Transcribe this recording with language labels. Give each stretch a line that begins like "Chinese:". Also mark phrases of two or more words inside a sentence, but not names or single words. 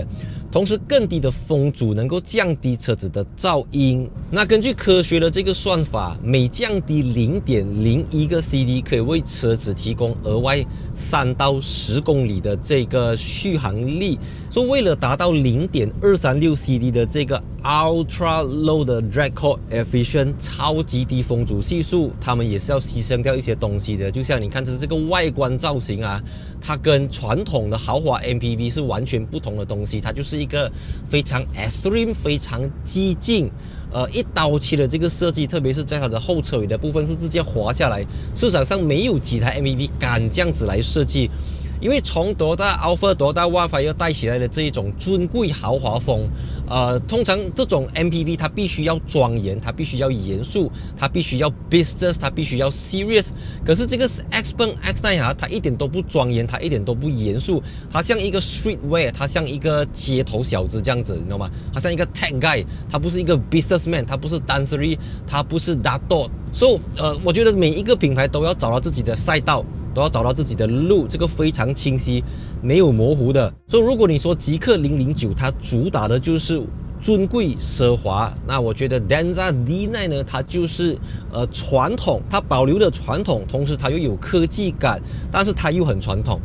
Chinese: 同時，更低的風阻能夠降低車子的噪音。那根據科學的這個算法，每降低0.01個 CD 可以為車子提供額外3到10公里的這個續航力。所以為了達到0.236 CD 的這個
English: Ultra Low
Chinese: 的
English: Drag Coefficient
Chinese: 超級低風阻係數，他們也是要犧牲掉一些東西的。就像你看這個外觀造型啊，它跟傳統的豪華 MPV 是完全不同的東西，它就是一個非常 extreme、非常激進、一刀切的這個設計，特別是在它的後車尾的部分是直接滑下來。市場上沒有幾台 MPV 敢這樣子來設計。因為從 Toyota Alphard、Toyota Wildfire 帶起來的這一種尊貴豪華風，通常這種 MPV 它必須要莊嚴，它必須要嚴肅，它必須要 business，它必須要 serious。可是這個 Xpeng X9 啊，它一點都不莊嚴，它一點都不嚴肅，它像一個 streetwear， 它像一個街頭小子這樣子，你知道嗎？它像一個
English: tech guy，
Chinese: 它不是一個 businessman， 它不是 dancery， 它不是 dato。所以，我覺得每一個品牌都要找到自己的賽道。都要找到自己的路，这个非常清晰，没有模糊的。所以如果你说极氪009它主打的就是尊貴奢華，那我覺得 Denza D9 呢，它就是傳統，它保留了傳統，同時它又有科技感，但是它又很傳統。